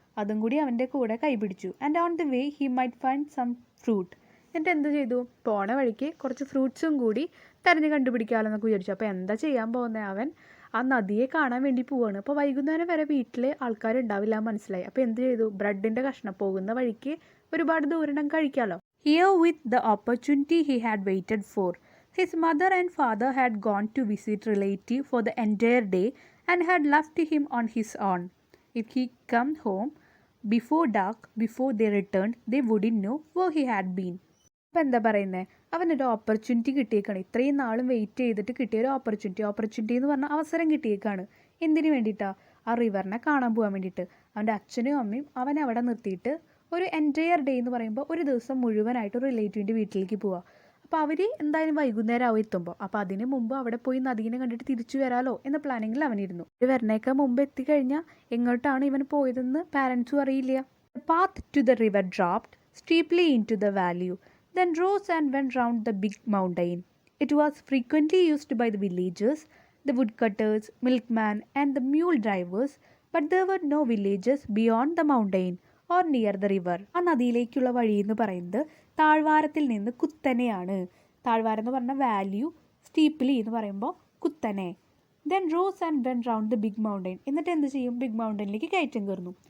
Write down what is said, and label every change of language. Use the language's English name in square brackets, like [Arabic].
[Malayalam] അതും കൂടി അവൻ്റെ കൂടെ കൈപിടിച്ചു. [English] And on the way he might find some fruit. [Malayalam] എന്നിട്ട് എന്ത് ചെയ്തു? പോണ വഴിക്ക് കുറച്ച് ഫ്രൂട്ട്സും കൂടി തിരഞ്ഞ് കണ്ടുപിടിക്കാമല്ലോ എന്നൊക്കെ വിചാരിച്ചു. അപ്പോൾ എന്താ ചെയ്യാൻ പോകുന്നത്? അവൻ ആ നദിയെ കാണാൻ വേണ്ടി പോവാണ്. അപ്പോൾ വൈകുന്നേരം വരെ വീട്ടിൽ ആൾക്കാരുണ്ടാവില്ല മനസ്സിലായി. അപ്പോൾ എന്ത് ചെയ്തു? ബ്രെഡിൻ്റെ കഷ്ണം പോകുന്ന വഴിക്ക് ഒരുപാട് ദൂരം കഴിക്കാമല്ലോ. [English] Here with the opportunity he had waited for. His mother and father had gone to visit relative for the entire day and had left him on his own. If he come home before dark, before they returned, they wouldn't know where he had been. [Malayalam] അപ്പോൾ എന്താ പറയുന്നത്? അവനൊരു opportunity കിട്ടിയേക്കാണ്. ഇത്രയും നാളും wait ചെയ്തിട്ട് കിട്ടിയൊരു opportunity എന്ന് പറഞ്ഞാൽ അവസരം കിട്ടിയേക്കാണ്. എന്തിനു വേണ്ടിയിട്ടാണ്? ആ റിവറിനെ കാണാൻ പോകാൻ വേണ്ടിയിട്ട്. അവൻ്റെ അച്ഛനും അമ്മയും അവനെ അവിടെ നിർത്തിയിട്ട് ഒരു എൻറ്റയർ ഡേ എന്ന് പറയുമ്പോൾ ഒരു ദിവസം മുഴുവനായിട്ട് ഒരു റിലേറ്റീവിൻ്റെ വീട്ടിലേക്ക് പോവുക. അപ്പോൾ അവർ എന്തായാലും വൈകുന്നേരം ആവും എത്തുമ്പോൾ. അപ്പോൾ അതിന് മുമ്പ് അവിടെ പോയി നദീനെ കണ്ടിട്ട് തിരിച്ചു വരാമല്ലോ എന്ന പ്ലാനിങ്ങിൽ അവനിരുന്നു. വരണേക്കാൾ മുമ്പ് എത്തിക്കഴിഞ്ഞാൽ എങ്ങോട്ടാണ് ഇവൻ പോയതെന്ന് പാരൻസും അറിയില്ല. [English] The path to the river dropped steeply into the valley, then rose and went round the big mountain. It was frequently used by the villagers, the woodcutters, milkmen and the mule drivers, but there were no villages beyond the mountain or near the river. [Malayalam] ആ നദിയിലേക്കുള്ള വഴി എന്ന് പറയുന്നത് താഴ്വാരത്തിൽ നിന്ന് കുത്തനെയാണ്. താഴ്വാരം എന്ന് പറഞ്ഞാൽ value, steeply എന്ന് പറയുമ്പോൾ കുത്തനെ. [English] Then rose and went round the big mountain. [Malayalam] എന്നിട്ട് എന്ത് ചെയ്യും? ബിഗ് മൗണ്ടെയിനിലേക്ക് കയറ്റം കയറുന്നു.